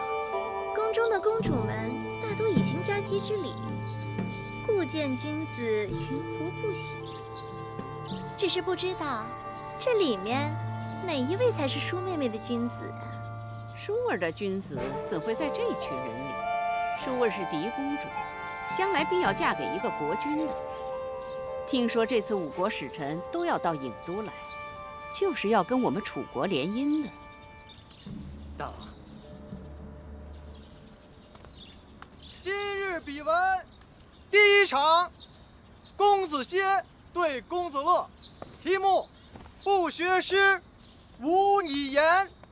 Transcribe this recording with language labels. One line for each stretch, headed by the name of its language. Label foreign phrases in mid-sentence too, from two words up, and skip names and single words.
Chinese: 宮中的公主們大多已行家姬之禮，故見君子雲胡不喜。只是不知道這裡面哪一位才是舒妹妹的君子啊？舒兒的君子怎會在這群人裡？舒兒是嫡公主，將來必要嫁給一個國君的。聽說這次5國使臣都要到郢都來，就是要跟我們楚國聯姻的。大王，今日比文第1場，公子歇對公子樂，題目：不學詩，無以言。